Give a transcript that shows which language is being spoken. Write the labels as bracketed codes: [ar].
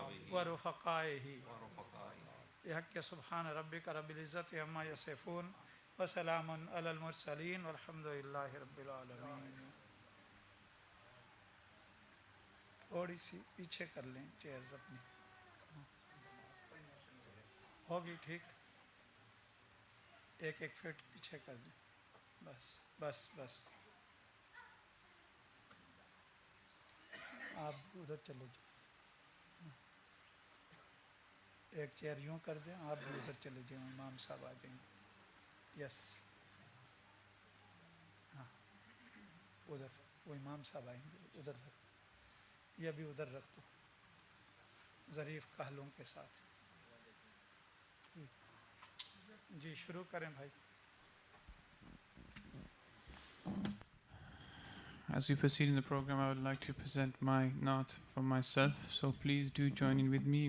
[ar] ورفقائه بحق سبحان ربك رب العزة عما يصفون وسلام على المرسلين والحمد لله رب العالمين. [ur] تھوڑی سی پیچھے کر لیں چیئرز اپنی ہوگی ٹھیک ایک ایک فٹ پیچھے کر دیں بس بس بس آپ ادھر چلے جائیں ایک چیئر یوں کر دیں آپ بھی ادھر چلے جائیں امام صاحب آ جائیں گے یس ہاں ادھر وہ امام صاحب آئیں گے ادھر رکھ یہ بھی ادھر رکھ دو ظریف کہلوں کے ساتھ جی شروع کریں بھائی. [en] As we proceed in the program, I would like to present my naat for myself. So please do join in with me.